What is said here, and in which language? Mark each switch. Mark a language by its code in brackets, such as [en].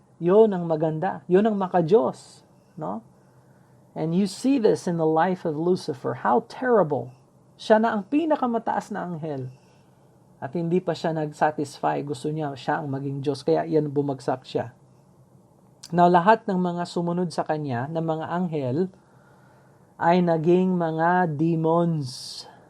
[tl] Yun ang maganda, yun ang makadiyos, no? [en] And you see this in the life of Lucifer. How terrible. [tl] Siya na ang pinakamataas na anghel. At hindi pa siya nag-satisfy. Gusto niya siya ang maging Diyos. Kaya yan bumagsak siya. Now, lahat ng mga sumunod sa kanya, ng mga anghel, ay naging mga demons.